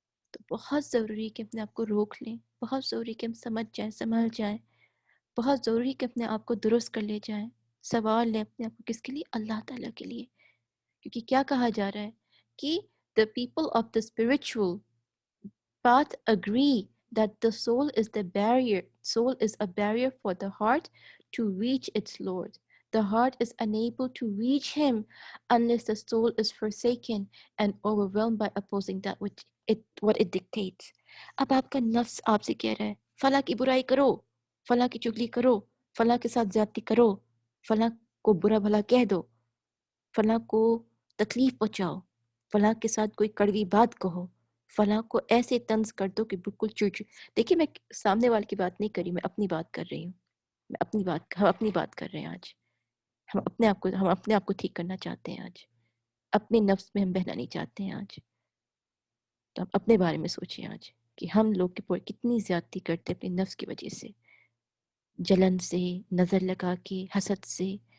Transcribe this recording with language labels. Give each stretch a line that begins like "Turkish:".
Urdu: تو بہت ضروری ہے کہ اپنے آپ کو روک لیں، بہت ضروری کہ ہم سمجھ جائیں، سنبھل جائیں، بہت ضروری کہ اپنے آپ کو درست کر لے جائیں، سوال لیں اپنے آپ کو، کس کے لیے؟ اللہ تعالیٰ کے لیے۔ کیونکہ کیا کہا جا رہا ہے کہ
English: the people of the spiritual path agree that the soul is a barrier for the heart to reach its Lord. The heart is unable to reach him unless the soul is forsaken and overwhelmed by opposing that what it dictates.
Urdu: اب آپ کا نفس آپ سے کہہ رہا ہے فلاں کی برائی کرو، فلاں کی چگلی کرو، فلاں کے ساتھ زیادتی کرو، فلاں کو برا بھلا کہہ دو، فلاں کو تکلیف پہنچاؤ، فلاں کے ساتھ کوئی کڑوی بات کہو، فلاں کو ایسے طنز کر دو کہ بالکل چڑ۔ دیکھیے میں سامنے والے کی بات نہیں کر رہی، میں اپنی بات کر رہی ہوں، ہم اپنی بات کر رہے ہیں آج۔ ہم اپنے آپ کو ٹھیک کرنا چاہتے ہیں آج، اپنے نفس میں ہم بہنا نہیں چاہتے ہیں آج۔ تو ہم اپنے بارے میں سوچیں آج کہ ہم لوگ کے پور کتنی زیادتی کرتے اپنے نفس کی وجہ سے، جلن سے، نظر لگا کے، حسد سے،